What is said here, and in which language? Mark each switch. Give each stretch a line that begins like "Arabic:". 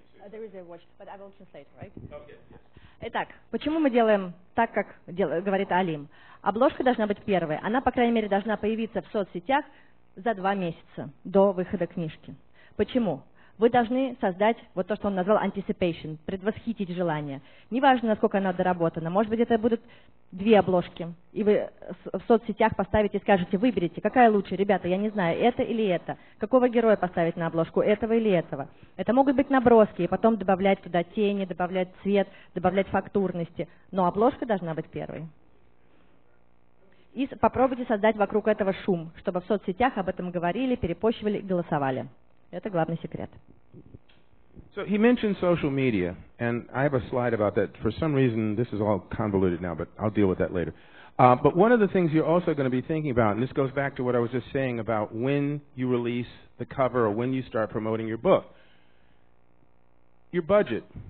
English: There is a watch, but I will translate, right? Okay.
Russian: Итак, почему мы делаем так, как говорит Алим? Обложка должна быть первой. Она, по крайней мере, должна появиться в соцсетях за 2 месяца до выхода книжки. Почему? Вы должны создать вот то, что он назвал anticipation, предвосхитить желание. Неважно, насколько оно доработано. Может быть, это будут 2 обложки. И вы в соцсетях поставите и скажете, выберите, какая лучше. Ребята, я не знаю, это или это. Какого героя поставить на обложку, этого или этого. Это могут быть наброски, и потом добавлять туда тени, добавлять цвет, добавлять фактурности. Но обложка должна быть первой. И попробуйте создать вокруг этого шум, чтобы в соцсетях об этом говорили, перепощивали и голосовали. Это главный секрет.
English: So he mentioned social media, and I have a slide about that. For some reason, this is all convoluted now, but I'll deal with that later. But one of the things you're also going to be thinking about, and this goes back to what I was just saying about when you release the cover or when you start promoting your book. Your budget.